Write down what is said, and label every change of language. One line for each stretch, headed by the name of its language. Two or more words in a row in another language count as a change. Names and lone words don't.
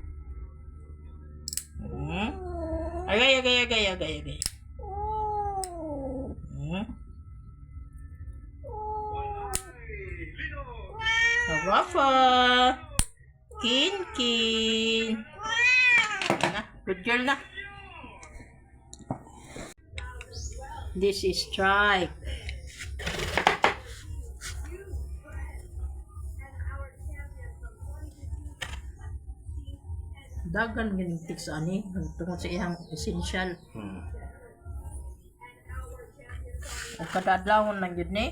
Cebuano: Agay. Rafa. Kinkin. Na,
English: good girl na. This is Strike.
Cebuano: Dagan ginigtik sa ani tungod sa iyang essential. O kada adlaw lang yun ni.